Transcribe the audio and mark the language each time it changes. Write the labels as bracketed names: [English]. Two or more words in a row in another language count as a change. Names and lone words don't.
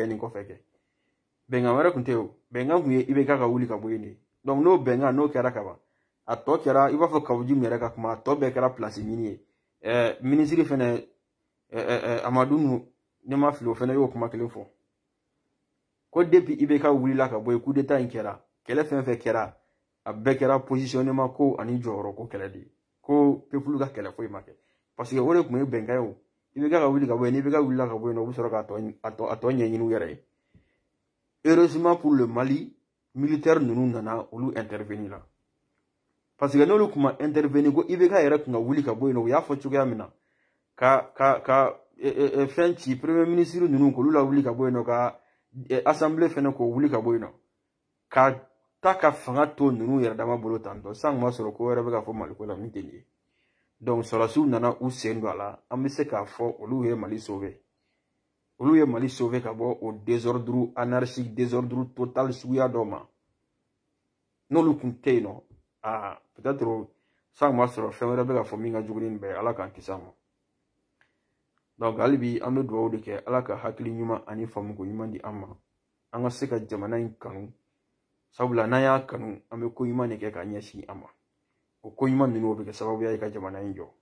[Bambara] nin kɔfɛ kɛ bɛnkan wɛrɛ kun tɛ o bɛnkan kun ye IBK ka wuli ka bɔ yen de donc n'o bɛnkan n'o kɛra ka ban a tɔ kɛra i b'a fɔ k'aw Jim yɛrɛ ka kuma a tɔ bɛɛ kɛra place ɲini ye ministre fɛnɛ Amadou ne ma fili o fɛnɛ y'o kuma kelen fɔ ko depuis IBK wulila ka bɔ yen [French] coup d'état [Bambara] in kɛra kɛlɛ fɛn fɛn kɛra a bɛɛ kɛra positionnement ko ani jɔyɔrɔ ko kɛlɛ de ko peuple ka kɛlɛ foyi ma kɛ parce que o de kun ye bɛnkan ye o IBK ka wuli ka bɔ yen ni IBK wulila ka bɔ yen o bɛ sɔrɔ k'a tɔ ɲɛɲini u yɛrɛ ye [French] heureusement pour le Mali [Bambara] militaire ninnu nana olu intervenir la parce que n'olu kuma intervenir ko IBK yɛrɛ kun ka wuli ka bɔ yen o y'a fɔ cogoya min na ka fɛn ci [French] premier ministre [Bambara] ninnu k'olu la wuli ka bɔ yen ka assemblée fɛnɛ k'o wuli ka bɔ yen ka ta ka fanga to ninnu yɛrɛ dama bolo tantɔ san ma sɔrɔ ko wɛrɛ bɛ ka fɔ Maliko la min tɛ nin ye donc sɔrɔsiw nana u sen don a la an bɛ se k'a fɔ olu ye Mali sauver ka bɔ o [French] désordre anarchique désordre total [Bambara] suguya dɔ ma n'olu kun tɛ yen nɔ peut-être san ma sɔrɔ fɛn wɛrɛ bɛ ka fɔ min ka jugu ni nin bɛɛ ye Ala k'an kisi a ma donc hali bi an bɛ dugawu de kɛ Ala ka hakili ɲuman ani faamuko ɲuman di an ma an ka se ka jamana in kanu sabula n'an y'a kanu an bɛ ko ɲuman de kɛ ka ɲɛsin a ma o ko ɲuman ninnu o bɛ kɛ sababuya ye ka jamana in jɔ